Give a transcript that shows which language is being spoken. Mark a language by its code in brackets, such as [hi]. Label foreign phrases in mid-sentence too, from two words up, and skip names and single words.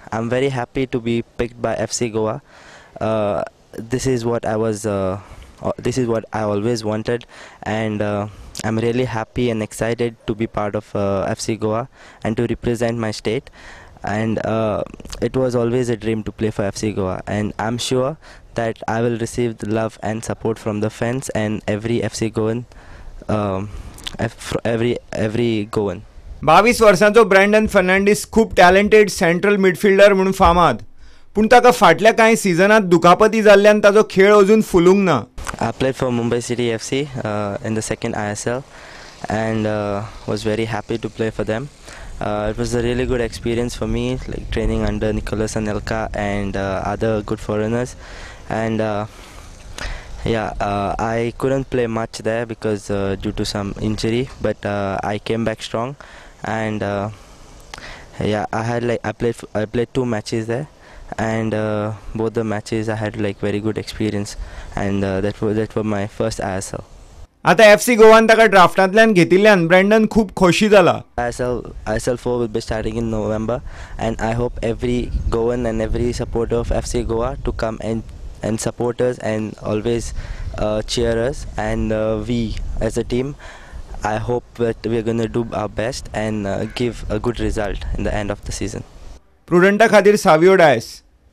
[en] I'm very happy to be picked by FC Goa. This is what this is what I always wanted, and I'm really happy and excited to be part of FC Goa and to represent my state. And it was always a dream to play for FC Goa, and I'm sure that I will receive the love and support from the fans and every FC Goan, every Goan. [kok] 22 वर्सांचो ब्रँडन फर्नांडीस खूप टॅलेंटेड [en] central midfielder [kok] म्हणून फामाद, पूण ताका फाटल्या कांय सिजनात दुखापती जाल्ल्यान ताजो खेळ अजून फुलूंक ना. [en] I played for Mumbai City FC in the second ISL and was very happy to play for them. It was a really good experience for me, like training under Nicolas Anelka and other good foreigners. And I couldn't play much there because due to some injury, but I came back strong. And I played 2 matches there, and both the matches I had like very good experience, and that were my first ISL. [kok] आता FC गोवान ताका ड्राफ्टांतल्यान घेतिल्ल्यान ब्रँडन खूप खोशी जाला. [en] ISL 4 will be starting in November, and I hope every Goan and every supporter of FC Goa to come and support us and always cheer us. And we as a team, I hope that we are going to do our best and give a good result in the end of the season. [kok] Prudent खातीर सावियो डायस.